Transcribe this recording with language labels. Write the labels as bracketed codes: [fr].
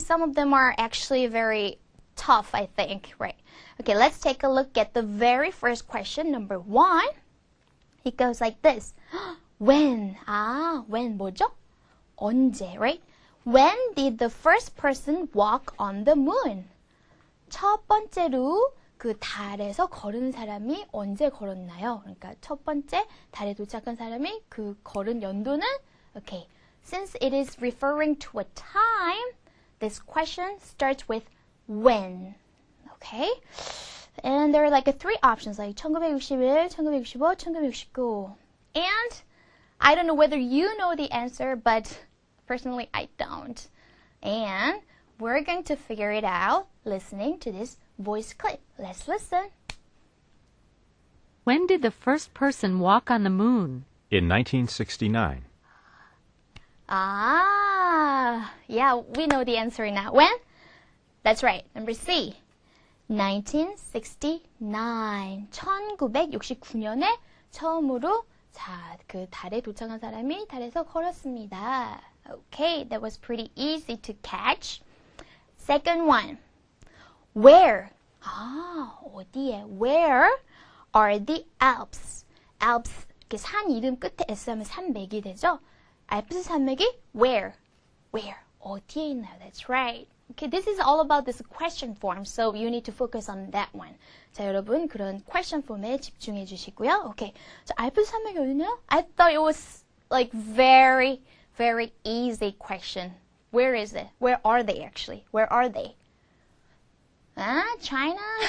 [en] Some of them are actually very tough, I think, right? Okay, let's take a look at the very first question, number 1. It goes like this. When? When 뭐죠? 언제, right? When did the first person walk on the moon? [ko] 첫 번째로 그 달에서 걸은 사람이 언제 걸었나요? 그러니까 첫 번째 달에 도착한 사람이 그 걸은 연도는 okay. [en] Since it is referring to a time, this question starts with when. Okay? And there are like 3 options like 1961, 1965, 1969. And I don't know whether you know the answer, but personally I don't. And we're going to figure it out listening to this voice clip. Let's listen. When did the first person walk on the moon? In 1969. Yeah, we know the answer now. When? That's right. Number C. 1969. [ko] 1969년에 처음으로 그 달에 도착한 사람이 달에서 걸었습니다. [en] Okay, that was pretty easy to catch. Second one. Where? 어디에? Where are the Alps? [ko] Alps, 이렇게 산 이름 끝에 S 하면 산맥이 되죠? 알프스 산맥이 where? [en] Where? [ko] 어디에 있나요? [en] That's right. Okay, this is all about this question form, so you need to focus on that one. [ko] 자, 여러분 그런 question form에 집중해 주시고요. Okay, 자, 알프스 산맥이 어디냐요? [en] I thought it was like very, very easy question. Where is it? Where are they actually? Where are they? China?